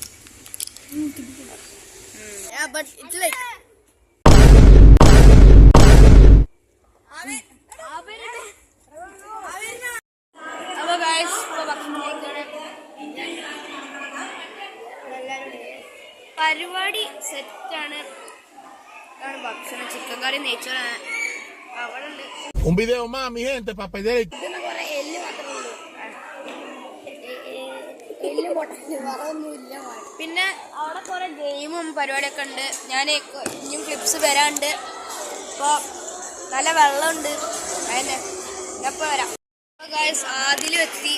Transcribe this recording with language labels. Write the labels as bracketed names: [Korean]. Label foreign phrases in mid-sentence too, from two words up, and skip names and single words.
[Malayalam] അപ്പൊ ഗൈസ് ഇപ്പൊ ഭക്ഷണം കഴിക്കാണ്. പരിപാടി സെറ്റാണ്. ഭക്ഷണം ചിക്കൻ കറി നെയ്ച്ചോറാണ്. അവിടെ ഉണ്ട് [Spanish] Un video más, mi gente, para pedir el... [Malayalam] കുറെ എല്ല് മാത്രമേ ഉള്ളൂ. പിന്നെ അവിടെ കുറെ ഗെയിമും പരിപാടിയൊക്കെ ഉണ്ട്. ഞാൻ ഇനിയും ക്ലിപ്സ് വരാണ്ട്. അപ്പോൾ നല്ല വെള്ളമുണ്ട്. അതന്നെ എപ്പോൾ വരാം. ആദിലും എത്തി.